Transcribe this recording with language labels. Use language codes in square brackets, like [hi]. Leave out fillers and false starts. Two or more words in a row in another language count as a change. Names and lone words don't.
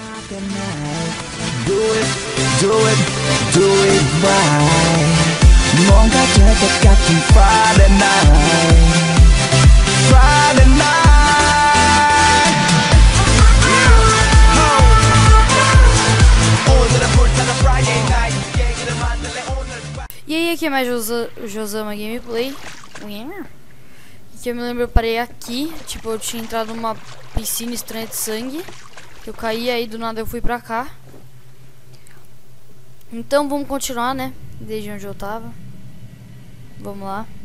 [en] Do it, do it right. [ko] 뭔가 될 것 같은 [en] Friday night, Friday night. [ko] 오늘은 불타는 [en] Friday night. [ko] 얘기를 만들래 오늘. [pt] E aí, aqui é mais Josama Gameplay. Que eu me lembro, eu parei aqui. Tipo, eu tinha entrado numa piscina estranha de sangue. Eu caí, aí do nada eu fui pra cá. Então vamos continuar, né? Desde onde eu tava. Vamos lá.